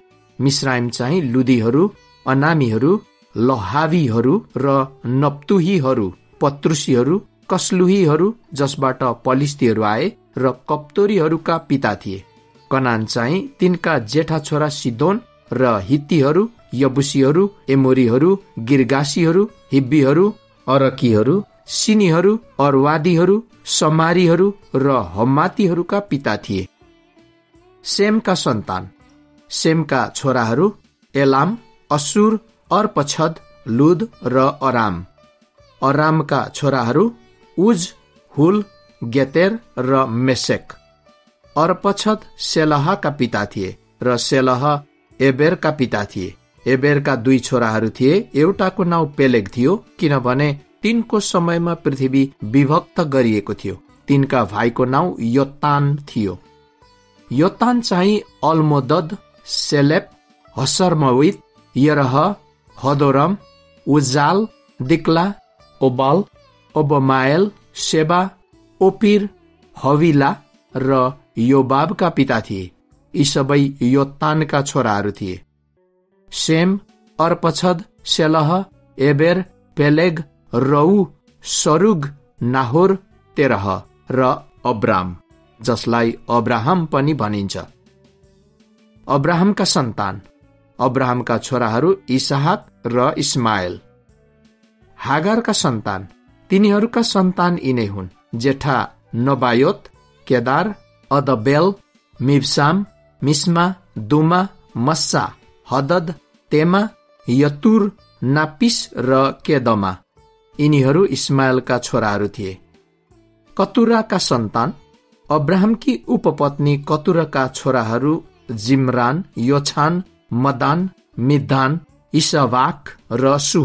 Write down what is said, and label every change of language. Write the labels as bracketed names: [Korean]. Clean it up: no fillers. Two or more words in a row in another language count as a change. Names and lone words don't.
[Nepali] मिस्राइम चाहिँ लुदीहरू, अनामीहरू, लहावीहरू र नप्तुहीहरू, पत्रुसीहरू, कसलुहीहरू जसबाट पलिस्तीहरू आए र कप्तोरीहरूका पिता थिए। कनान चाहिँ तिनका जेठा छोरा सिदोन र हित्तीहरू, यबुसीहरू, एमोरीहरू, गिर्गासीहरू, हिब्बीहरू, अरकीहरू, सिनीहरू, अर्वादीहरू, समारीहरू र हम्मातीहरूका पिता थिए। सेमका सन्तान। सेमका छोराहरू एलाम, असुर, अर्पछद, लुद र अराम। अरामका छोराहरू उज, हुल, गेतेर र मेसेक। अर्पछद सेलहका पिता थिए र सेलह एबेरका पिता थिए। एबेरका दुई छोराहरू थिए। एउटाको नाउँ पेलेग थियो, किनभने तिनको समयमा पृथ्वी विभक्त गरिएको थियो। तिनका भाइको नाउँ योतान थियो। योतान चाहिँ अल्मोदद, सेलेप, हसरमवित, यरह, हदोरम, उजाल, दिक्ला, ओबाल, ओबमायल, सेबा, ओपिर, हविला र योबाबका पिता थिए। यी सबै योतानका छोराहरू थिए। सेम, अर्पछद, सेलह, एबेर, पेलेग, रऊ, सरुग, नाहोर, तेरह र अब्राम, जसलाई अब्राहम पनि भनिन्छ। अब्राहमका सन्तान। अब्राहमका छोराहरू इसहाक र इस्माएल। हागारका सन्तान। तिनीहरूका सन्तान यिनै हुन्: जेठा नबायोत, केदार, अदबेल, मिब्साम, मिस्मा, दुमा, मस्सा, हदद, तेमा, यतुर, नापिस र केदमा। यिनीहरू इस्माएलका छोराहरू थिए। कतुराका सन्तान। अब्राहमकी उपपत्नी कतुराका छोराहरू जिम्रान, योछान, मदान, मिद्दान, इशवाक र सुह।